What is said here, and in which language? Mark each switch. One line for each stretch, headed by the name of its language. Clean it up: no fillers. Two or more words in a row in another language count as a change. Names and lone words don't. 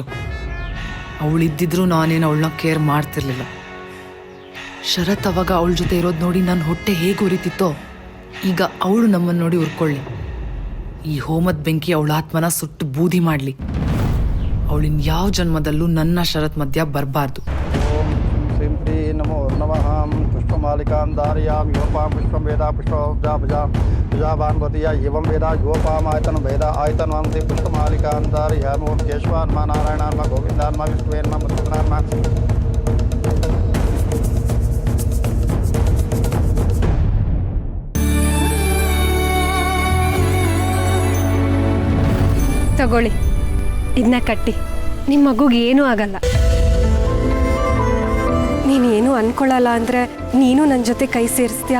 Kannada: ಅವಳಿದ್ದಿದ್ರು ನಾನೇನು ಅವಳನ್ನ ಕೇರ್ ಮಾಡ್ತಿರ್ಲಿಲ್ಲ. ಶರತ್ ಅವಾಗ ಅವಳ ಜೊತೆ ಇರೋದು ನೋಡಿ ನನ್ನ ಹೊಟ್ಟೆ ಹೇಗೆ ಉರಿತಿತ್ತೋ, ಈಗ ಅವಳು ನಮ್ಮನ್ನು ನೋಡಿ ಉರ್ಕೊಳ್ಳಿ. ಈ ಹೋಮದ ಬೆಂಕಿ ಅವಳ ಆತ್ಮನ ಸುಟ್ಟು ಬೂದಿ ಮಾಡಲಿ. ಅವಳಿನ ಯಾವ ಜನ್ಮದಲ್ಲೂ ನನ್ನ ಶರತ್ ಮಧ್ಯ ಬರಬಾರ್ದು.
Sanskrit: नमो नमः। पुष्पमालिकां धारयामि योपां पुष्पं वेदा पुष्पजाभान्वतीया एवं वेदा योपामायतन वेदा आयतनवन्ति पुष्पमालिकां धारयामि। ओं केशवान्मा नारायणान्मा गोविन्दान्मा विष्णुवेन्मा मधुसूदनान्मा।
Kannada: ತಗೊಳ್ಳಿ, ಇದನ್ನ ಕಟ್ಟಿ. ನಿಮ್ಮ ಮಗುಗೆ ಏನೂ ಆಗಲ್ಲ. ನೀನೇನು ಅನ್ಕೊಳ್ಳಲ್ಲ ಅಂದರೆ ನೀನು ನನ್ನ ಜೊತೆ ಕೈ ಸೇರಿಸ್ತೀಯ.